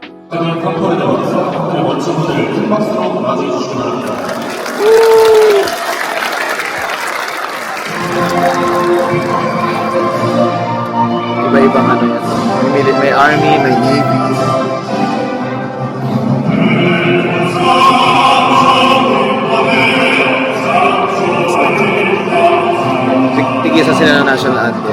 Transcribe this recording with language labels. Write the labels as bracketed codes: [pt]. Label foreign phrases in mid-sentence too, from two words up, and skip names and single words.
[ko] 그는 컴포를 나오면서 그 멋진 무대를 큰 박수로 맞이해 주시기 바랍니다. [tl] Iba-ibang ano yan. May army, may navy. Tigisa sila ng national anthem.